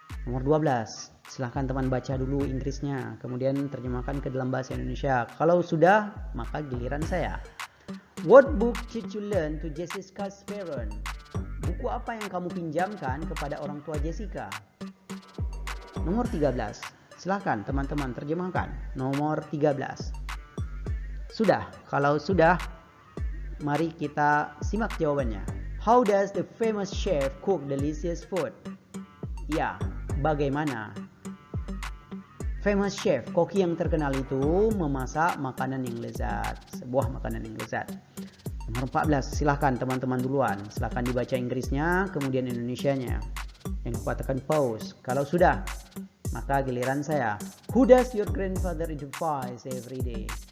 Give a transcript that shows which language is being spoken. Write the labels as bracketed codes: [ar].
[id] Nomor 12, silahkan teman baca dulu Inggrisnya, kemudian terjemahkan ke dalam bahasa Indonesia. Kalau sudah, maka giliran saya. [en] What book did you learn to Jessica's parent? [id] Buku apa yang kamu pinjamkan kepada orang tua Jessica? Nomor 13, silahkan teman-teman terjemahkan. Nomor 13. Sudah? Kalau sudah, mari kita simak jawabannya. [en] How does the famous chef cook delicious food? [id] Ya, bagaimana famous chef, koki yang terkenal itu memasak makanan yang lezat, sebuah makanan yang lezat. Nomor 14, silahkan teman-teman duluan, silahkan dibaca Inggrisnya, kemudian Indonesianya. Yang katakan pause. Kalau sudah, maka giliran saya. [en] Who does your grandfather advise every day?